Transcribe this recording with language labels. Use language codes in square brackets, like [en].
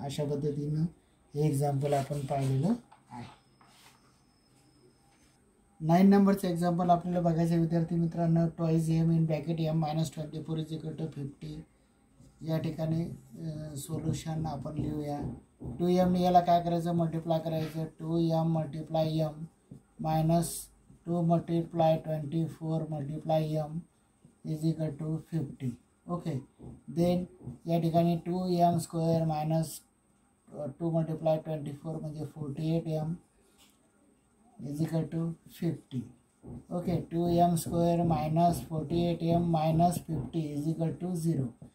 [mr] अशा पद्धतीनं हे एक्झाम्पल आपण पाहिलेलं आहे. 9 नंबरचं एक्झाम्पल आपल्याला बघायचं विद्यार्थी मित्रांनो. [en] 2m in bracket m minus 24 is equal to 50. [mr] या ठिकाणी सोल्युशन आपण लिहूया. 2m याला काय करायचं, मल्टिप्लाय करायचं. [en] 2m multiply m minus 2 multiply 24 multiply m is equal to 50. [mr] Okay, then या ठिकाणी 2m² मायनस 2 मल्टिप्लाय 24 म्हणजे 48m is equal to 50. [en] Okay, 2m² minus 48m minus 50 is equal to 0.